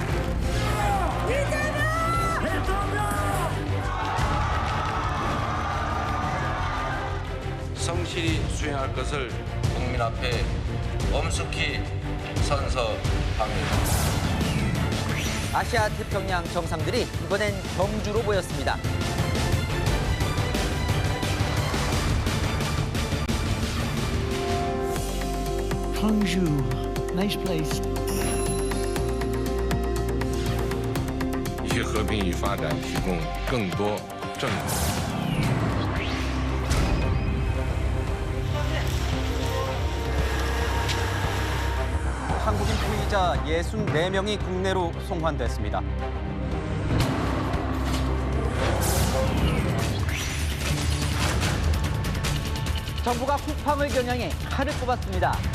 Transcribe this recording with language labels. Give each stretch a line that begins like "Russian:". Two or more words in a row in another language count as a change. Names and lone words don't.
Korean: 성실히 수행할 것을 국민 앞에 엄숙히 선서합니다. 아시아 태평양 정상들이 이번엔 경주로 모였습니다.
English: Hangzhou, nice place.
Chinese: 与和平与发展提供更多正义。
Korean: 한국인 피의자 64명이 국내로 송환됐습니다. 정부가 쿠팡을 겨냥해 칼을 뽑았습니다.